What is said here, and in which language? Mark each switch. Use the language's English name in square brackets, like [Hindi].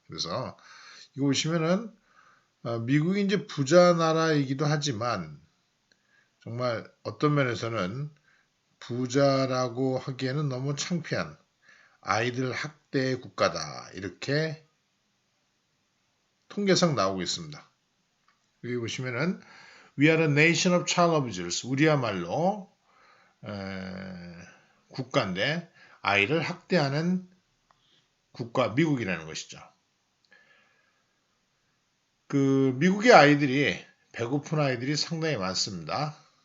[Korean] 그래서 이거 보시면은 미국이 이제 부자 나라이기도 하지만 정말 어떤 면에서는 부자라고 하기에는 너무 창피한 아이들 학대 국가다 이렇게 통계상 나오고 있습니다. 여기 보시면은 [English] We are a nation of child abusers. [Korean] 우리야말로 국가인데 아이를 학대하는 국가 미국이라는 것이죠. 그 미국의 아이들이 배고픈 아이들이 상당히 많습니다.